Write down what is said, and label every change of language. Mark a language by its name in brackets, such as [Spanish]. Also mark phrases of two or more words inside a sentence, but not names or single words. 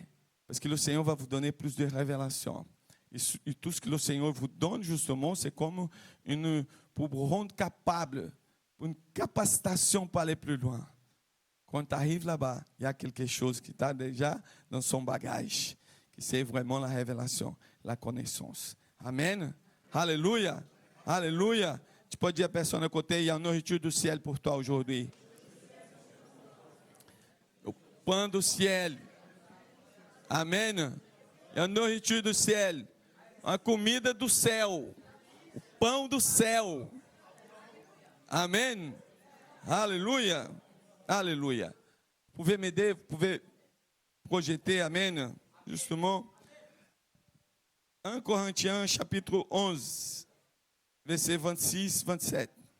[French] Parce que le Seigneur va vous donner plus de révélations. Et tout ce que le Seigneur vous donne, justement, c'est comme pour vous rendre capable, une capacitation pour aller plus loin. Quand tu arrives là-bas, il y a quelque chose qui está déjà dans son bagage, qui c'est vraiment la révélation, la connaissance. Amen. Alléluia. Alléluia. Tu peux dire à personne à côté, il y a une nourriture du ciel pour toi aujourd'hui. [Portuguese] O pão do ciel. Amen. É a nourriture do ciel. A comida do céu. O pão do céu. [French] Amen. Alléluia. Alléluia. Vous pouvez m'aider, vous pouvez projeter, amen, justement. 1 Corinthiens, chapitre 11, verset 26, 27.